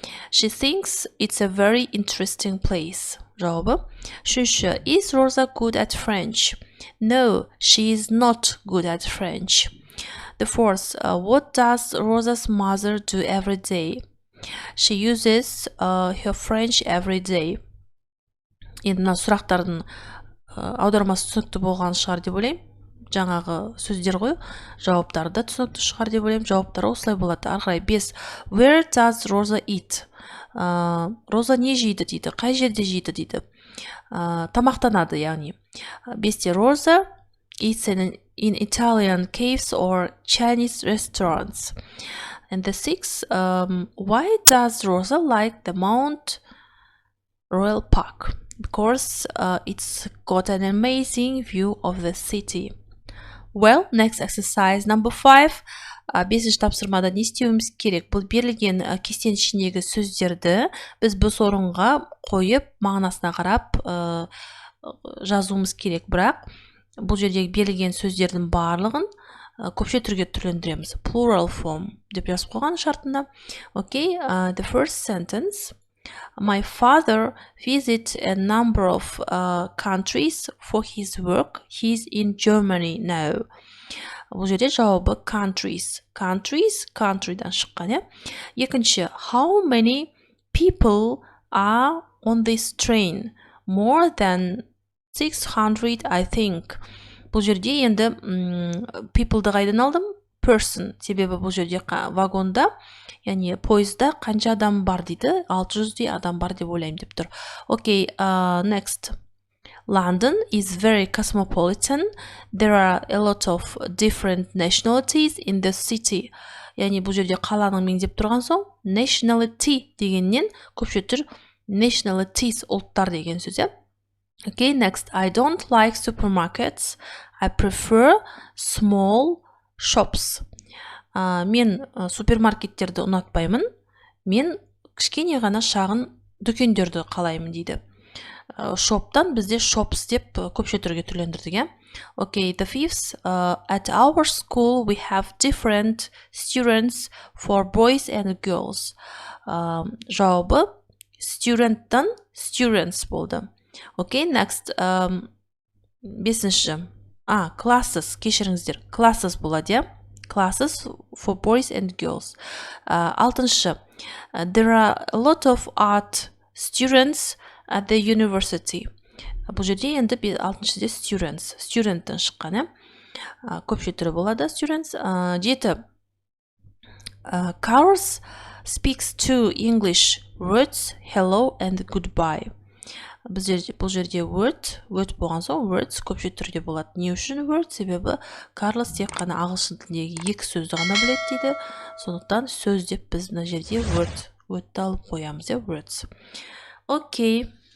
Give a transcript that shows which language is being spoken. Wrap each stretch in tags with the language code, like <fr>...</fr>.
<en>She thinks it's a very interesting place.</en> <kk>Жауабы. Үшінші,</kk> <en>is Rosa good at French? No, she is not good at French. The fourth, what does Rosa's mother do every day? She uses her French every day.</en> <kk>Енді мына сұрақтардың аудармасы түсінікті болған шығар деп ойлаймын. Жаңағы сөздер ғой, жауаптары да түсінікті шығар деп ойлаймын. Жауаптары осылай болады. Ары қарай 5.</kk> <en>Where does Rosa eat?</en> <kk>Роза не жейді дейді? Қай жерде жейді дейді? Тамақтанады, яғни. 5.</kk> <en>Rosa eats in Italian caves or Chinese restaurants. And the 6. Why does Rosa like the Montreal Park? Because it's got an amazing view of the city. Well, next exercise number 5.</en> <kk>Бесінші тапсырмада не істеуіміз керек? Бұл берілген кестенің ішіндегі сөздерді біз бос орынға қойып, мағынасына қарап жазуымыз керек. Бірақ бұл жердегі берілген сөздердің барлығын көпше түрге түрлендіреміз.</kk> <en>Plural form</en> <kk>деп жазып қойған шартында.</kk> <en>Okay, the first sentence. My father visits a number of countries for his work. He's in Germany now.</en> <kk>Бұл жерде жауабы countries. Country'дан шыққан. Екінші,</kk> <en>how many people are on this train? More than 600, I think.</en> <kk>Бұл жерде енді people'ды қайдан алдым?</kk> <en>Person.</en> <kk>Себебі бұл жерде вагонда, яғни пойызда қанша адам бар дейді? 600 адам бар деп ойлаймын деп тұр. Окей,</kk> <en>next. London is very cosmopolitan. There are a lot of different nationalities in the city.</en> <kk>Яғни бұл жерде қаланың меңзеп тұрған соң nationality дегеннен көпше түр nationalities ұлттар деген сөз.</kk> <en>Okay, next. I don't like supermarkets. I prefer small shops.</en> <kk>Мен супермаркеттерді ұнатпаймын. Мен кішкене ғана шағын дүкендерді қалаймын дейді. Шоптан бізде shops деп көпше түрге түрлендірдік.</kk> <en>Okay, the fifth. At our school we have different students for boys and girls.</en> <kk>Жауабы student-тан students болды.</kk> <en>Okay, next.</en> <kk>Бесінші. Classes, кешіріңіздер. Classes болады.</kk> <en>Classes for boys and girls.</en> <kk>Алтыншы.</kk> <en>There are a lot of art students at the university.</en> <kk>Бұл жерде енді алтыншыде students. Student-тан шыққан. Көпше түрі болады students. Жеті.</kk> <en>Carlos speaks two English words, hello and goodbye.</en> <kk>Бұл жерде word болған соң words көпше түрде болады. Не үшін word? Себебі Карлос тек қана ағылшын тіліндегі екі сөзді ғана біледі дейді. Сондықтан сөз деп біз мына жерде wordті алып қоямыз, words. Окей.</kk>